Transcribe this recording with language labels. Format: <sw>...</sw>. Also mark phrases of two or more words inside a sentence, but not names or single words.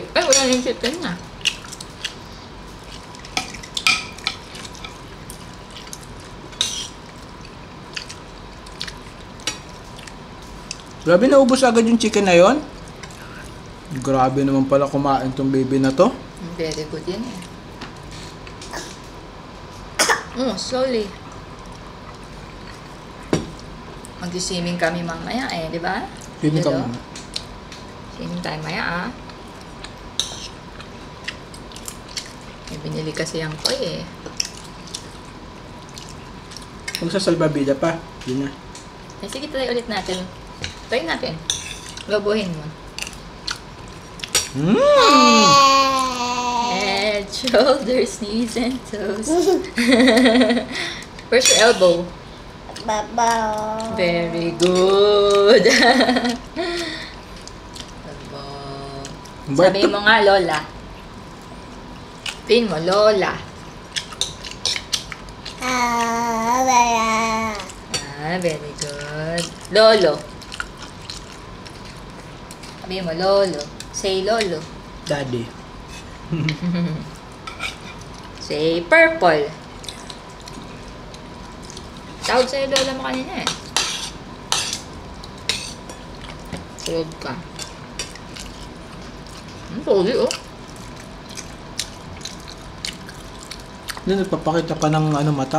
<tl>Ay, wala na yung chicken na. Grabe, naubos agad yung chicken na yon. Grabe naman pala kumain tong baby na to.</tl> <en>Very good</en> <tl>yan eh. Slowly. Mag-swimming kami mamaya eh, di ba? Swimming ka Dito. muna. Swimming tayo maya ah. May binili kasi yung toy eh. Magsasalbabida pa. Yun na. Eh, sige, try ulit natin. Try natin. Lobohin mo.</tl> <en>Head, shoulders, knees, and toes. Where's your elbow?</en> <tl>Baba.</tl> <en>Very good. Elbow.</en> <tl>Sabihin mo nga, Lola. Sabihin mo, Lola. Baba.</tl> <en>Very good.</en> <tl>Lolo. Sabihin mo, Lolo.</tl> <en>Say Lolo. Daddy. Say purple.</en> <tl>Tawag sa'yo Lola mo kanina eh. Sunod ka. Sorry oh. Nagpapakita ka ng ano mata?</tl>